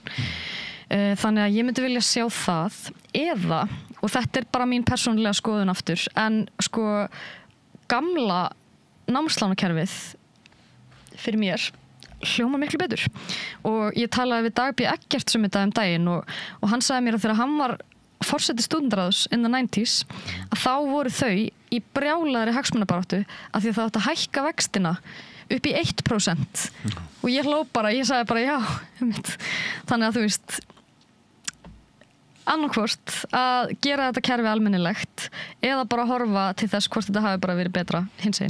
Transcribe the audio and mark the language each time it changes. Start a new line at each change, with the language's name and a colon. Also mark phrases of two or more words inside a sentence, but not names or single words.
Icelandic: Þannig að ég myndi vilja sjá það eða, og þetta bara mín persónulega skoðun aftur, en sko gamla námslánakerfið fyrir mér hljóma miklu betur og ég talaði við Dag B. Eggerts þetta daginn og hann sagði mér að þegar hann var forseti stúdendaráðs
English: in the 90s
Icelandic: að þá voru þau í brjálaðri hagsmunabaráttu af því að það átti að hækka vextina upp í 1% og ég sagði bara já þannig að þú veist annarkvort að gera þetta kerfi almennilegt eða bara horfa til þess hvort þetta hafi bara verið betra hinsegin.